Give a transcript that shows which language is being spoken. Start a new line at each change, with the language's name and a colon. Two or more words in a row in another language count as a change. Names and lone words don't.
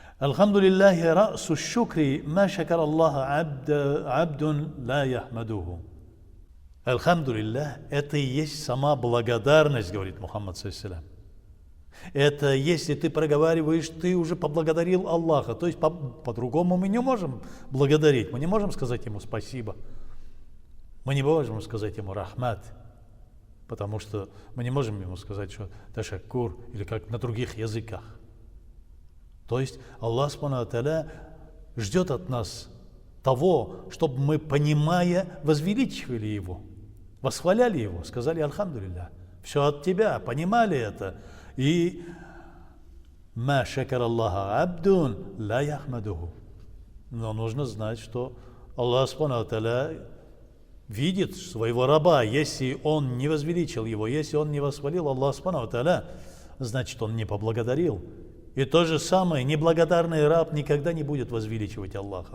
Arabic: الحمد لله رأس الشكر ما شكر الله عبد لا يحمده. Алхамдулиллах,
Russian: это и есть сама благодарность, говорит Мухаммад саллаллаху. Это если ты проговариваешь, ты уже поблагодарил Аллаха. То есть по-другому мы не можем благодарить. Мы не можем сказать Ему спасибо. Мы не можем сказать Ему рахмат. Потому что мы не можем Ему сказать, что ташаккур, или как на других языках. То есть
Arabic: الله سبحانه وتعالى
Russian: ждет от нас того, чтобы мы, понимая, возвеличивали Его, восхваляли Его, сказали Альхамдулиллах. Все от Тебя, понимали это.
Arabic: И ما شكر الله عبد لا يحمده.
Russian: Но нужно знать, что
Arabic: الله سبحانه وتعالى
Russian: видит своего раба. Если он не возвеличил его, если он не восхвалил
Arabic: الله سبحانه وتعالى,
Russian: значит, он не поблагодарил. И то же самое, неблагодарный раб никогда не будет возвеличивать Аллаха.